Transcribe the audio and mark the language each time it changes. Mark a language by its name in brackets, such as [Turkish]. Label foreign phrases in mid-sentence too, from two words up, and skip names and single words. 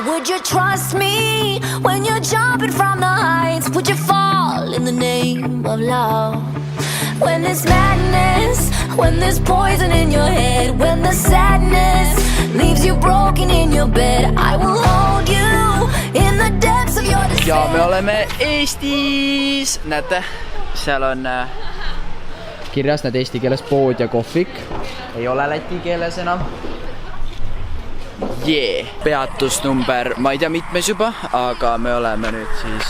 [English] Would you trust me when you're jumping from the heights? Would you fall in the name of love? When there's madness, when there's poison in your head, when the sadness leaves you broken in your bed, I will hold you in the depths of your despair. [Estonian] ja me oleme Eestis, näete, seal on kirjas need eesti keeles pood ja kohvik, ei ole läti keeles enam. Peatus number, ma ei tea mitmes juba, aga me oleme nüüd siis.